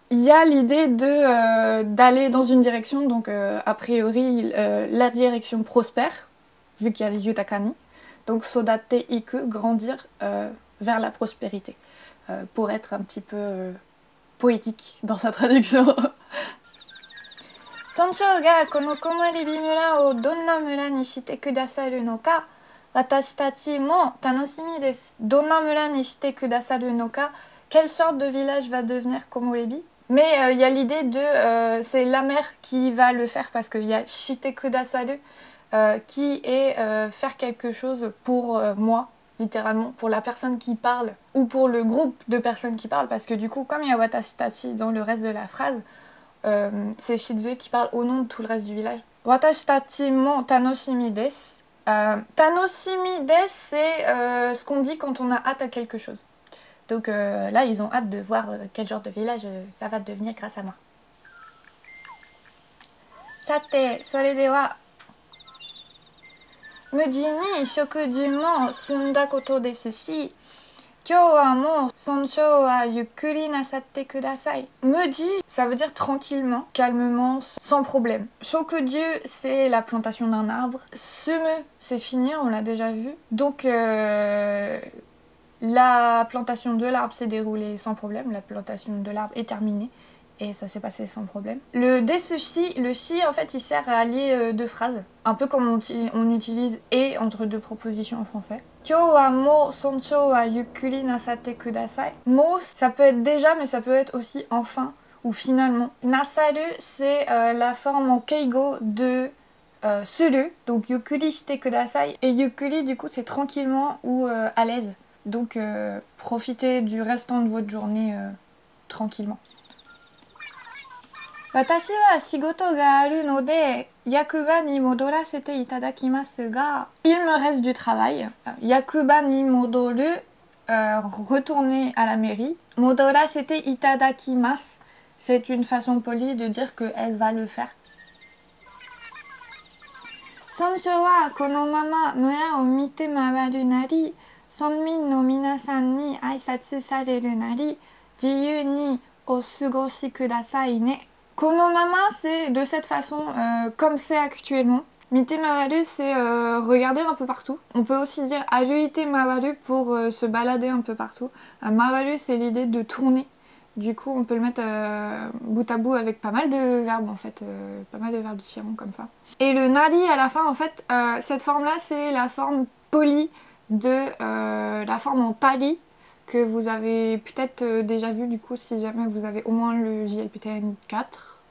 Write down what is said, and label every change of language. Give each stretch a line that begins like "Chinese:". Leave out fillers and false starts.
French: Il y a l'idée d'aller dans une direction, donc a priori la direction prospère, vu qu'il y a les yutakani. Donc sodate iku, grandir vers la prospérité, pour être un petit peu poétique dans sa traduction.
Japanese: 村長がこの木漏れ日村をどんな村にしてくださるのか、私たちも楽しみです。どんな村にしてくださるのか,
French: quelle sorte de village va devenir Komorebi? Mais il y a l'idée de c'est la mère qui va le faire parce qu'il y a shite kudasaru qui est faire quelque chose pour moi, littéralement, pour la personne qui parle ou pour le groupe de personnes qui parlent, parce que du coup, comme il y a watashi tachi dans le reste de la phrase, c'est Shizue qui parle au nom de tout le reste du village.
Japanese: Watashi tachi mo tanoshimi desu.
French: Tanoshimi desu, c'est ce qu'on dit quand on a hâte à quelque chose. Donc là, ils ont hâte de voir quel genre de village ça va devenir grâce à moi.
Japanese: Sate, それでは無事に食事も済んだことですし、今日はもう尊重はゆっくりなさってください。
French: Muji, ça veut dire tranquillement, calmement, sans problème. Shokuju, c'est la plantation d'un arbre. Sumu, c'est finir, on l'a déjà vu. Donc la plantation de l'arbre s'est déroulée sans problème, la plantation de l'arbre est terminée. Et ça s'est passé sans problème. Le desushi, le shi en fait il sert à lier deux phrases. Un peu comme on utilise et entre deux propositions en français.
Japanese: Kyou wa mo sonchou wa yukkuri nasate kudasai.
French: Mo, ça peut être déjà mais ça peut être aussi enfin ou finalement. Nasaru, c'est la forme en keigo de suru, donc
Japanese: yukkuri shite kudasai.
French: Et yukkuri du coup c'est tranquillement ou à l'aise. Donc profitez du restant de votre journée tranquillement.
Japanese: 私は仕事があるので役場に戻らせていただきますが
French: Il me reste du travail.
Japanese: 役場に戻る
French: retourner à la mairie.
Japanese: 戻らせていただきます
French: C'est une façon polie de dire qu'elle va le faire.
Japanese: 村長はこのまま村を見て回るなり村民の皆さんに挨拶されるなり自由にお過ごしくださいね
French: Konomama, c'est de cette façon, comme c'est actuellement. Mite mawaru, c'est regarder un peu partout. On peut aussi dire aruite mawaru pour se balader un peu partout. Mawaru, c'est l'idée de tourner. Du coup, on peut le mettre bout à bout avec pas mal de verbes en fait, pas mal de verbes différents comme ça. Et le nari à la fin, en fait, cette forme-là, c'est la forme polie de la forme en tari que vous avez peut-être déjà vu du coup si jamais vous avez au moins le JLPTN 4.